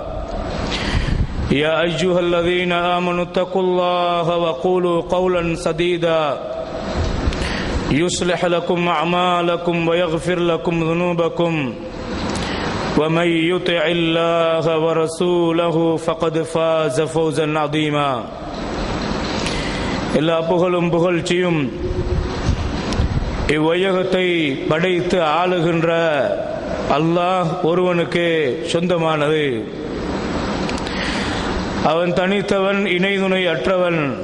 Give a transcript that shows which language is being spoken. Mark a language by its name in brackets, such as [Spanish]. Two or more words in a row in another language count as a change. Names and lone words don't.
[Arabic] يا أيها الذين آمنوا اتقوا الله وقولوا قولا سديدا يصلح لكم أعمالكم ويغفر لكم ذنوبكم ومن يطع الله ورسوله فقد فاز فوزا عظيما. [Tamil] எல்லா புகழும் புகழ்ச்சியும் இவ்வையகத்தை படைத்து ஆளுகின்ற அல்லாஹ் ஒருவனுக்கு சொந்தமானது. அவன் தனித்தவன், இணை துணை அற்றவன்.